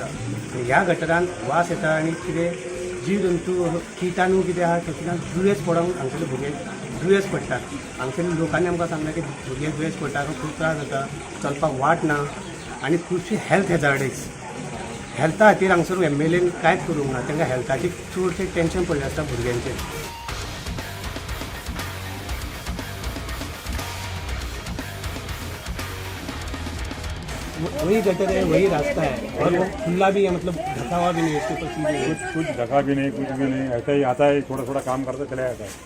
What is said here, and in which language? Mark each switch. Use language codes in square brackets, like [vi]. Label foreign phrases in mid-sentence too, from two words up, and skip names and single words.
[kok] आनी ह्या गटरान वास येता आणि कितें जीव जंतू किटाणू कितें आहा तातूंतल्यान दुयेंस पडोंक हांगसरले भुरगे दुयेंस पडटात. हांगसरल्या लोकांनी आमकां सांगलें की भुरगे दुयेंस पडटा, खूब त्रास जाता, चलपाक वाट ना आनी खुबशी [en] health hazards. [kok] हेल्था खातीर हांगसर MLAन कांयच करूंक ना. तांकां हेल्थाची चडशें टेन्शन पडलें आसता भुरग्यांचेर. [hi] वही गटर है, वही रास्ता है और वो खुला भी है, मतलब ढका हुआ भी नहीं है. इसके ऊपर सीधे कुछ ढका भी नहीं, कुछ भी नहीं, ऐसा ही आता है, थोड़ा थोड़ा काम करता चला जाता है.